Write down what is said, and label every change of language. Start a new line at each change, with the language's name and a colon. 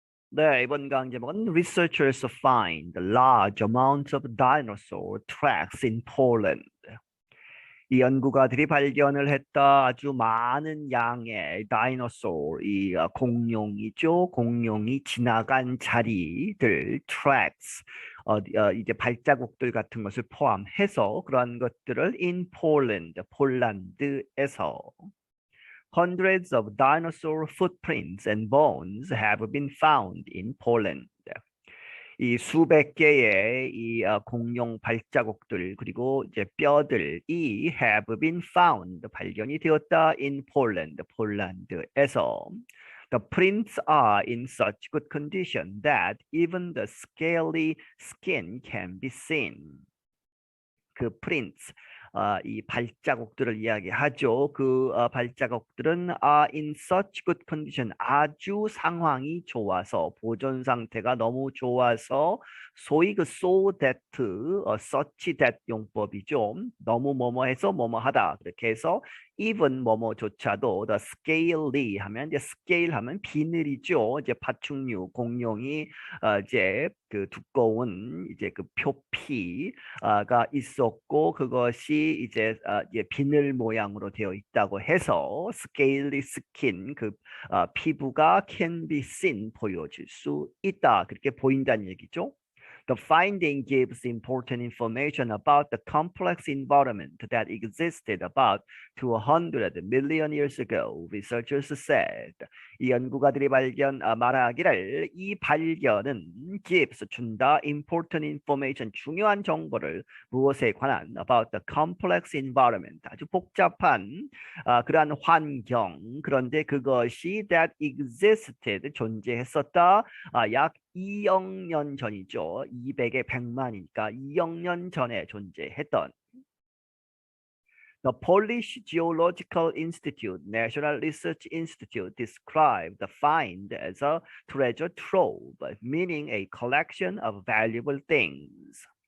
Korean: 네, 이번 강의 제목은
English: Researchers find large amounts of dinosaur tracks in Poland.
Korean: 이 연구가들이 발견을 했다 아주 많은 양의 다이노소어, 공룡이죠. 공룡이 지나간 자리들,
English: tracks,
Korean: 이제 발자국들 같은 것을 포함해서 그러한 것들을
English: in Poland, 폴란드에서 Hundreds of dinosaur footprints and bones have been found in Poland.
Korean: 이 수백 개의 공룡 발자국들 그리고 이제 뼈들이
English: have been found
Korean: 발견이 되었다
English: in Poland
Korean: 폴란드에서.
English: The prints are in such good condition that even the scaly skin can be seen.
Korean: 그 prints 이 발자국들을 이야기하죠. 그 발자국들은
English: in such good condition
Korean: 아주 상황이 좋아서 보존 상태가 너무 좋아서 소위 그 so that, such that 용법이죠. 너무 뭐뭐해서 뭐뭐하다 그렇게 해서 even 뭐뭐조차도 the scaly 하면 이제 scale 하면 비늘이죠. 이제 파충류 공룡이 이제 그 두꺼운 이제 그 표피가 있었고 그것이 이제 비늘 모양으로 되어 있다고 해서 scaly skin 그 피부가
English: can be seen
Korean: 보여질 수 있다 그렇게 보인다는 얘기죠.
English: The finding gives important information about the complex environment that existed about 200 million years ago, researchers said.
Korean: 이 연구가들이 말하기를 이 발견은 gives 준다
English: important information
Korean: 중요한 정보를 무엇에 관한
English: about the complex environment
Korean: 아주 복잡한 그러한 환경 그런데 그것이
English: that existed
Korean: 존재했었다 약 2억 년 전이죠. 200에 100만이니까 2억 년 전에 존재했던
English: The Polish Geological Institute, National Research Institute, described the find as a treasure trove, meaning a collection of valuable things.